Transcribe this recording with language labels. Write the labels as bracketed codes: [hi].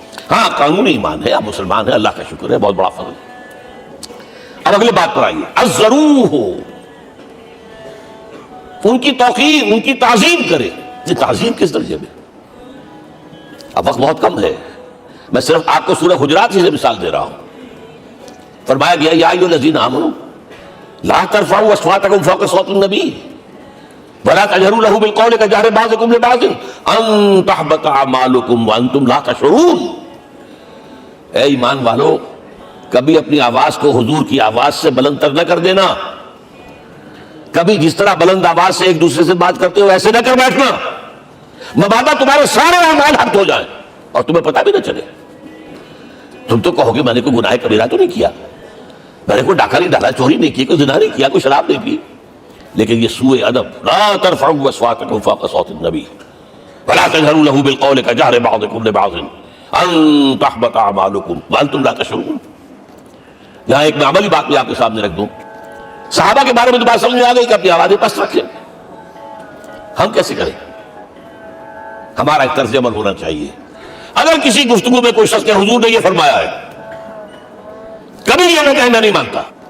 [ur] ہاں قانونی ایمان ہے, آپ مسلمان ہیں, اللہ کا شکر ہے, بہت بڑا فضل. اب اگلی بات پر آئیے, الضروح, ان کی توقیر, ان کی تعظیم کرے. یہ تعظیم کس درجے میں؟ اب وقت بہت کم ہے, میں صرف آپ کو سورہ حجرات سے مثال دے رہا ہوں. فرمایا گیا [ar] یا ایھا الذین آمنوا لا ترفعوا اصواتکم فوق صوت النبی ولا تجهروا له بالقول كجهر بعضكم لبعض ان تحبط اعمالكم وانتم لا تشعرون. [ur] اے ایمان والو, کبھی اپنی آواز کو حضور کی آواز سے بلند تر نہ کر دینا. کبھی جس طرح بلند آواز سے ایک دوسرے سے بات کرتے ہو ایسے نہ کر بیٹھنا, مبادا تمہارے سارے اعمال حق ہو جائیں اور تمہیں پتہ بھی نہ چلے. تم تو کہو گے میں نے کوئی گناہ کبیرہ تو نہیں کیا, میں نے کوئی ڈاکہ نہیں ڈالا, چوری نہیں کی, کوئی زنا نہیں کیا, کوئی شراب نہیں پی. لیکن یہ سوء ادب, [ar] لا ترفعوا اصواتکم فوق صوت النبی ولا تجهروا له بالقول كجهر بعضكم لبعض ان تحبط اعمالكم وانتم لا تشعرون. [ur] یہاں ایک میں عملی بات بھی آپ کے سامنے رکھ دوں. صحابہ کے بارے میں تو بات سمجھ میں آ گئی کہ اپنی آوازیں پست رکھیں. ہم کیسے کریں؟ ہمارا ایک طرز عمل ہونا چاہیے. اگر کسی گفتگو میں کوئی شخص کے حضور نے یہ فرمایا ہے, کبھی یہ نہ کہیں میں نہیں مانتا.